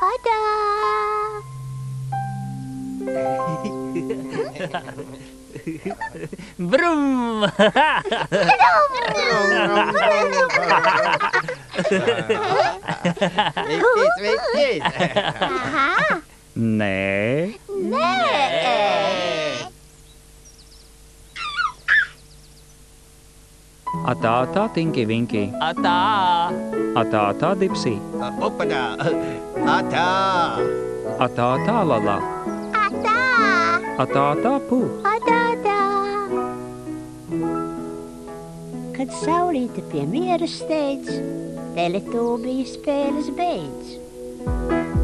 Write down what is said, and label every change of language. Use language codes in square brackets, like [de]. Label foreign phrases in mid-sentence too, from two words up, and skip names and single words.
[lv] Brum! Brum. Viķis. Aha. Nē, Nē. atā, tinki, vinki, Atā. atā, dipsī, Upadā. Atā. atā, lala, Atā. atā, pū. Atā. Kad saulīte pie miera steidz, Teletūbija spēles beidz.